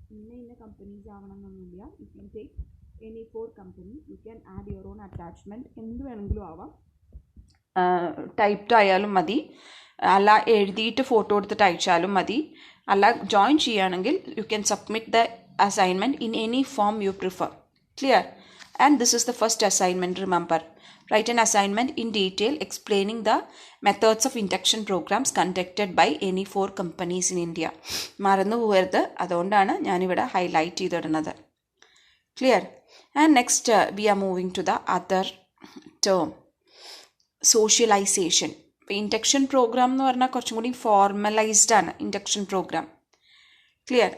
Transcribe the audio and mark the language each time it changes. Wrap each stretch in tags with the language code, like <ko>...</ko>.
<ml>ഇന്ന കമ്പനീസ് ആവണം എന്നൊന്നുമില്ല.</ml> <en>You can take any 4 company. You can add your own attachment.</en> <ml>എന്ത് വേണമെങ്കിലും ആവാം. ടൈപ്ഡ് ആയാലും മതി, അല്ല എഴുതിയിട്ട് ഫോട്ടോ എടുത്തിട്ട് അയച്ചാലും മതി, അല്ല ജോയിൻ ചെയ്യുകയാണെങ്കിൽ</ml> <en>You can submit the assignment in any form you prefer. Clear. And this is the first assignment. Remember, write an assignment in detail explaining the methods of induction programs conducted by any 4 companies in India.</en> <ml>മറന്നു പോകരുത്, അതുകൊണ്ടാണ് ഞാനിവിടെ highlight ചെയ്തിടുന്നത്. Clear.</ml> <en>And next we are moving to the other term, socialisation.</en> <ml>ഇപ്പോൾ induction programme എന്ന് പറഞ്ഞാൽ കുറച്ചും കൂടി formalised ആണ് ഇൻഡക്ഷൻ പ്രോഗ്രാം. ക്ലിയർ.</ml>